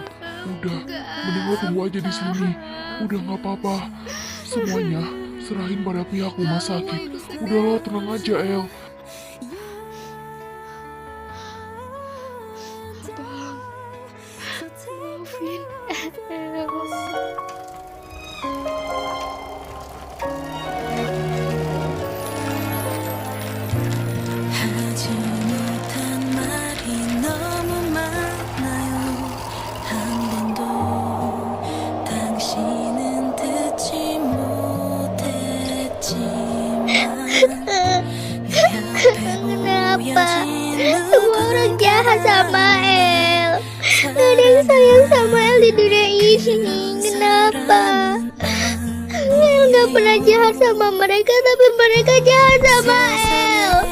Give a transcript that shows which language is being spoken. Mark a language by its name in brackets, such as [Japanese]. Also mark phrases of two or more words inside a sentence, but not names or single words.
[Indonesian] Udah, mending lo tunggu aja di sini. Udah nggak apa-apa. Semuanya serahin pada pihak rumah sakit. Udah lo tenang aja El. Maafin [Korean] 하지 못한 말이 너무 많아요. 한 번도 당신은 듣지 못했지만 [Indonesian] kenapa semua orang jahat sama El? Gak ada yang sayang sama El di dunia ini. Kenapa? El gak pernah jahat sama mereka, tapi mereka jahat sama El.